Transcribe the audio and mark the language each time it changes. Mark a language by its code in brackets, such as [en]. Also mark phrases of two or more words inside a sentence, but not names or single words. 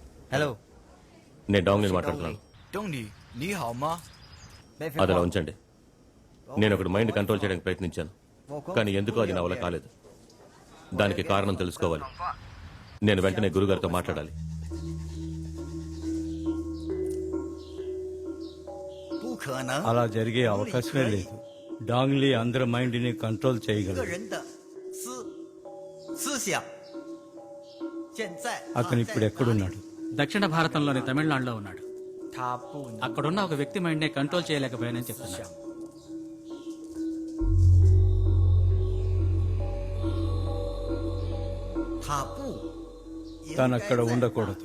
[te] హలో నేను డాంగ్ని మాట్లాడుతున్నాను. [zh] 东尼你好吗？ [te] అది అలా ఉంచండి. నేను ఒకటి [en] mind control [te] చేయడానికి ప్రయత్నించాను, కానీ ఎందుకో అది నా వల్ల కాలేదు. దానికి కారణం తెలుసుకోవాలి. నేను వెంటనే గురుగారితో మాట్లాడాలి. [zh] 不可能， [te] అలా జరిగే అవకాశమే లేదు. డాంగ్లీ అందరి మైండ్ ని కంట్రోల్ [zh] 一个 [te] చేయగలరు. [zh] 人的思想，现在 [te] అతను ఇప్పుడు ఎక్కడున్నాడు? దక్షిణ భారతంలోని తమిళనాడులో ఉన్నాడు. [zh] 他不能 [te] అక్కడున్న ఒక వ్యక్తి మైండ్ నే కంట్రోల్ చేయలేకపోయానని చెప్తున్నాడు. [zh] 他不 [te] తను అక్కడ ఉండకూడదు.